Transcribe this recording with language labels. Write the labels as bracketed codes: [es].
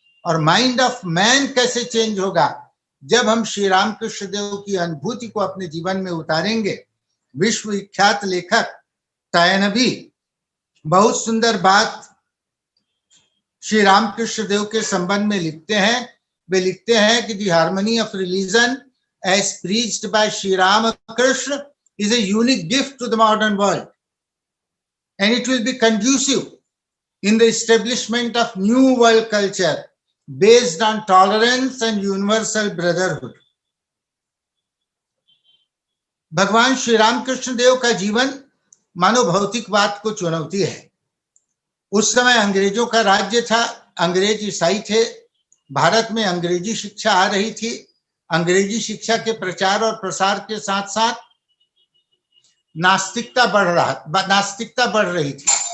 [hi] और [en] mind of man [hi] कैसे change होगा? जब हम श्री रामकृष्ण देव की अनुभूति को अपने जीवन में उतारेंगे। विश्व विख्यात लेखक तायनबी बहुत सुंदर बात श्री रामकृष्ण देव के संबंध में लिखते हैं। वे लिखते हैं कि [en] The harmony of religion as preached by Shri Ramakrishna is a unique gift to the modern world, and it will be conducive in the establishment of new world culture based on tolerance and universal brotherhood. [hi] भगवान श्री रामकृष्ण देव का जीवन मानो भौतिकवाद को चुनौती है। उस समय अंग्रेजों का राज्य था, अंग्रेज ईसाई थे, भारत में अंग्रेजी शिक्षा आ रही थी। अंग्रेजी शिक्षा के प्रचार और प्रसार के साथ साथ नास्तिकता बढ़ रही थी।